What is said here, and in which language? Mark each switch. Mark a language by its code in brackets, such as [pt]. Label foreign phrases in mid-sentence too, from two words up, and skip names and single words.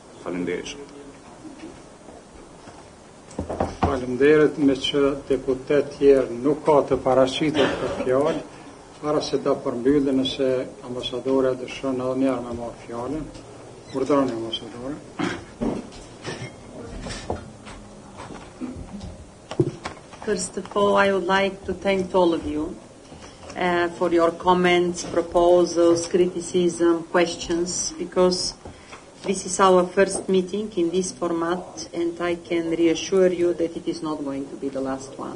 [sq] Faleminderit. Faleminderit, me që deputet tjerë nuk ka të paraqitur për fjalë, para se ta përmbyllë, nëse ambasadore dëshon edhe një herë me marrë fjalën. Urdhëroni ambasadore. [en] First of all, I would like to thank all of you for your comments, proposals, criticism, questions, because this is our first meeting in this format, and I can reassure you that it is not going to be the last one.